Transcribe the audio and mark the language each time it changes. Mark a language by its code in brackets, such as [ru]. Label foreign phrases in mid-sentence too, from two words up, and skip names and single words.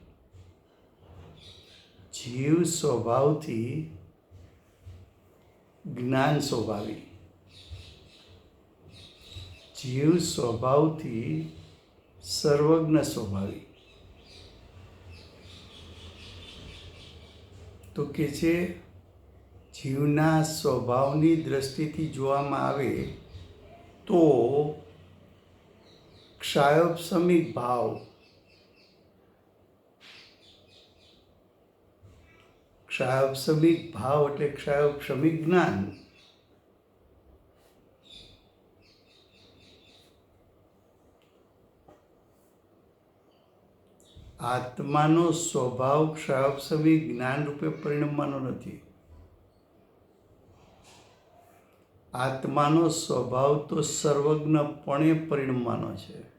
[gu] જીવ સ્વભાવથી જ્ઞાન સ્વભાવી, જીવ સ્વભાવથી સર્વજ્ઞ સ્વભાવી। તો કે છે જીવના સ્વભાવની દ્રષ્ટિથી જોવામાં આવે તો ક્ષાયોપશમિક ભાવ, ક્ષાયોપશમિક ભાવ એટલે क्षायोपशमिक જ્ઞાન. આત્માનો સ્વભાવ ક્ષાયોપશમિક જ્ઞાન રૂપે પરિણમવાનો નથી. આત્માનો સ્વભાવ તો સર્વજ્ઞપણે પરિણમવાનો છે.